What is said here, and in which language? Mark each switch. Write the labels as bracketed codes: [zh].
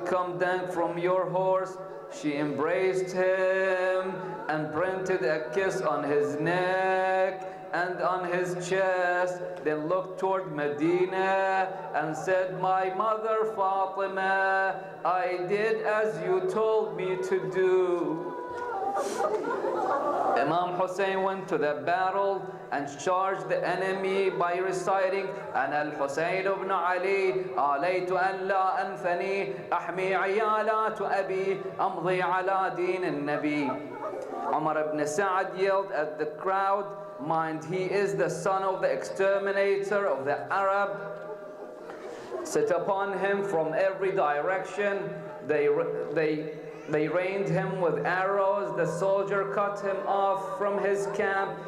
[en] Come down from your horse. She embraced him and printed a kiss on his neck and on his chest, then looked toward Medina and said, my mother Fatima, I did as you told me to do. Imam Hussain went to the battle and charged the enemy by reciting, [ar] أنا الحسين بن علي عليت أن لا أنثني أحمي عيالات أبي أمضي على دين النبي. [en] Umar ibn Sa'ad yelled at the crowd, mind, he is the son of the exterminator of the Arab. Set upon him from every direction. They rained him with arrows. The soldier cut him off from his camp.